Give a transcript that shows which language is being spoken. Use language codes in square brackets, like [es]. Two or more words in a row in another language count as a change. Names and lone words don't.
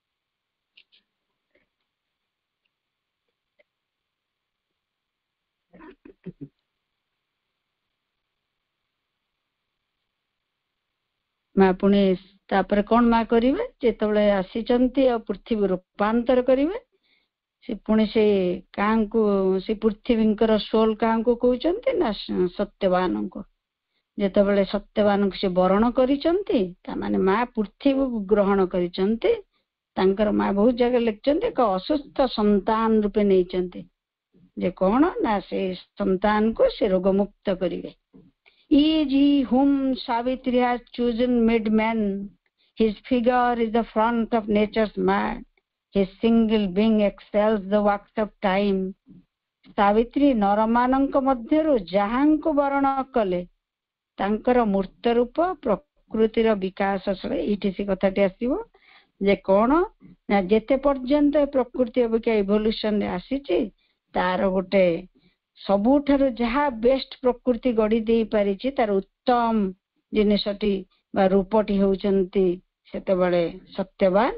[or] ମା ପୁଣି ତାପରେ କଣ ମା କରିବେ, ଯେତେବେଳେ ଆସିଛନ୍ତି ଆଉ ପୃଥିବୀ ରୂପାନ୍ତର କରିବେ, ସେ ପୁଣି ସେ କାହାଙ୍କୁ, ସେ ପୃଥିବୀଙ୍କର ସୋଲ କାହାଙ୍କୁ କହୁଛନ୍ତି ନା ସତ୍ୟବାନଙ୍କୁ। ଯେତେବେଳେ ସତ୍ୟବାନଙ୍କୁ ସେ ବରଣ କରିଛନ୍ତି, ତାମାନେ ମା ପୃଥିବୀକୁ ଗ୍ରହଣ କରିଛନ୍ତି। ତାଙ୍କର ମା ବହୁତ ଜାଗାରେ ଲେଖିଛନ୍ତି ଏକ ଅସୁସ୍ଥ ସନ୍ତାନ ରୂପେ ନେଇଛନ୍ତି, ଯେ କଣ ନା ସେ ସନ୍ତାନକୁ ସେ ରୋଗମୁକ୍ତ କରିବେ। [en] Is he whom Savitri has chosen made man? His figure is the front of nature's man. His single being excels the works of time. [or] ସାବିତ୍ରୀ ନରମାନଙ୍କ ମଧ୍ୟରୁ ଯାହାଙ୍କୁ ବରଣ କଲେ ତାଙ୍କର ମୂର୍ତ୍ତ ରୂପ ପ୍ରକୃତିର ବିକାଶ। ଏଇଠି ସେ କଥାଟି ଆସିବ ଯେ କଣ ନା ଯେତେ ପର୍ଯ୍ୟନ୍ତ ପ୍ରକୃତି ଅବିକା ଇଭଲ୍ୟୁସନରେ ଆସିଛି, ତାର ଗୋଟେ ସବୁଠାରୁ ଯାହା ବେଷ୍ଟ ପ୍ରକୃତି ଗଢି ଦେଇ ପାରିଛି, ତାର ଉତ୍ତମ ଜିନିଷଟି ବା ରୂପଟି ହେଉଛନ୍ତି ସେତେବେଳେ ସତ୍ୟବାନ।